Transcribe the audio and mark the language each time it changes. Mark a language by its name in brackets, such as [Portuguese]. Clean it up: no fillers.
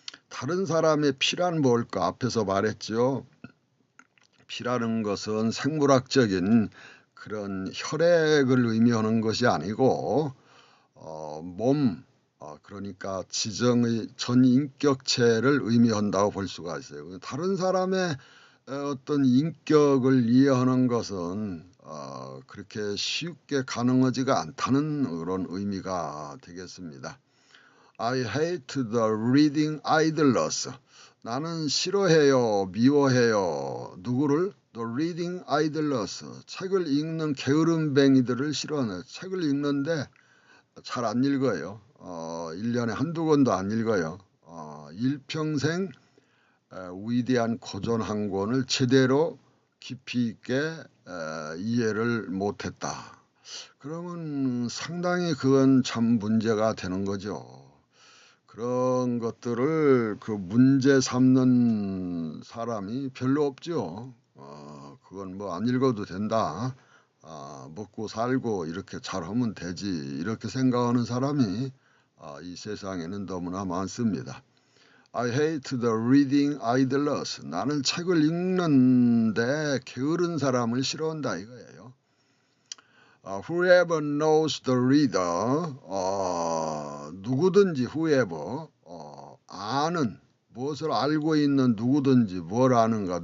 [Korean] 다른 사람의 피란 뭘까? 앞에서 말했죠. 피라는 것은 생물학적인 그런 혈액을 의미하는 것이 아니고 몸, 그러니까 지정의 전인격체를 의미한다고 볼 수가 있어요. 다른 사람의 어떤 인격을 이해하는 것은 그렇게 쉽게 가능하지가 않다는 그런 의미가 되겠습니다. [English] I hate the reading idlers. [Korean] 나는 싫어해요, 미워해요. 누구를? [English] The reading idlers. [Korean] 책을 읽는 게으름뱅이들을 싫어하네. 책을 읽는데 잘 안 읽어요. 1년에 한두 권도 안 읽어요. 일평생 위대한 고전 한 권을 제대로 깊이 있게 이해를 못했다. 그러면 상당히 그건 참 문제가 되는 거죠. 그런 것들을 그 문제 삼는 사람이 별로 없죠. 그건 뭐 안 읽어도 된다. 먹고 살고 이렇게 잘하면 되지 이렇게 생각하는 사람이 이 세상에는 너무나 많습니다. [English] I hate the reading idlers. [Korean] 나는 책을 읽는데 게으른 사람을 싫어한다 이거예요. [English] Whoever knows the reader. [Korean] 누구든지 whoever 아는 무엇을 알고 있는 누구든지 뭘 아는가.